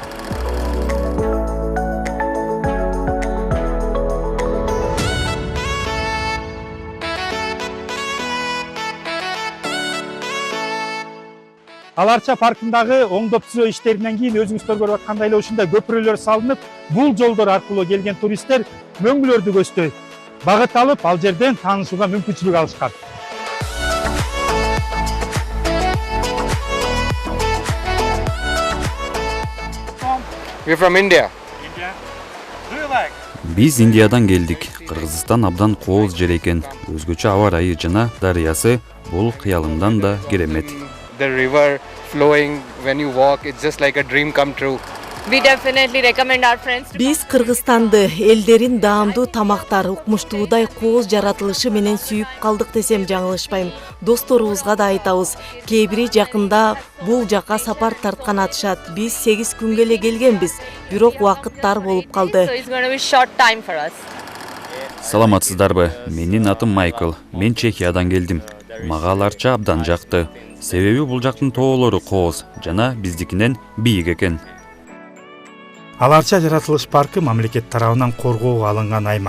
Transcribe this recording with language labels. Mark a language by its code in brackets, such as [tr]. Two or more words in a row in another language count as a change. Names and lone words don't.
[ky] Аларча паркындагы оңдоп түзөө иштеринен кийин өзүңүздөр көрүп аткандай эле ушундай көпүрөлөр салынып, бул жолдор аркылуу келген туристтер мөңгүлөрдү көздөй багыт алып, ал жерден таанышууга мүмкүнчүлүк алышкан. [en] We're from India. [ky] Биз Индиядан келдик. Кыргызстан абдан кооз жер экен. Өзгөчө аба ырайы жана дарыясы бул кыялымдан да керемет. [en] The river flowing when you walk, it's just like a dream come true. We definitely recommend our friends. [ky] Биз Кыргызстанды элдерин даамдуу тамактар, укмуштуудай кооз жаратылышы менен сүйүп калдык десем жаңылышпайм. Досторубузга да айтабыз. Кээ бири жакында бул жака сапар тарткан атышат. Биз 8 күнгө эле келгенбиз, бирок убакыт тар болуп калды. [en] So it's going to be short time for us. [ky] Саламатсыздарбы? Менин атым Майкл. Мен Чехиядан келдим. Мага Аларча абдан жакты. Себеби бул жактын тоолору кооз жана биздикинен бийик экен. Аларча жаратылыш паркы мамлекет тарабынан коргоого алынган аймак.